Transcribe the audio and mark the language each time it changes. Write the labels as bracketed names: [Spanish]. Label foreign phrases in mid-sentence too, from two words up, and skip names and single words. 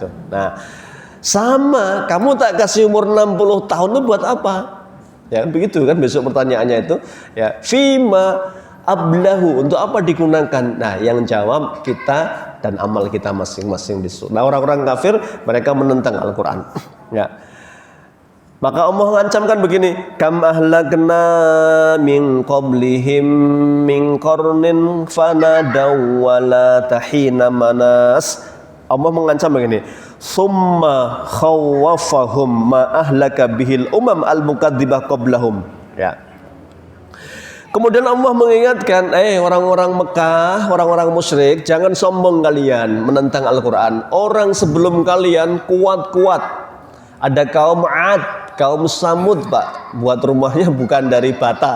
[Indonesian] Nah, sama kamu tak kasih umur 60 tahun tuh buat apa? Ya begitu kan besok pertanyaannya itu ya [Arabic] فيما أبلاه, [Indonesian] untuk apa digunakan? Nah, yang jawab kita dan amal kita masing-masing besok. Nah, orang-orang kafir mereka menentang Al-Qur'an. Ya. Maka Allah mengancamkan begini, [Arabic] كم أهلكنا من قبلهم من قرن فنادوا ولات حين مناص. [Indonesian] Allah mengancam begini, [Arabic] ثم خوفهم ما أهلك به الأمم المكذبة قبلهم. Ya. [Indonesian] Kemudian Allah mengingatkan, orang-orang Mekah, orang-orang musyrik, jangan sombong kalian menentang Al-Quran. Orang sebelum kalian kuat-kuat. Ada kaum Ad, kaum Samud, Pak. Buat rumahnya bukan dari bata.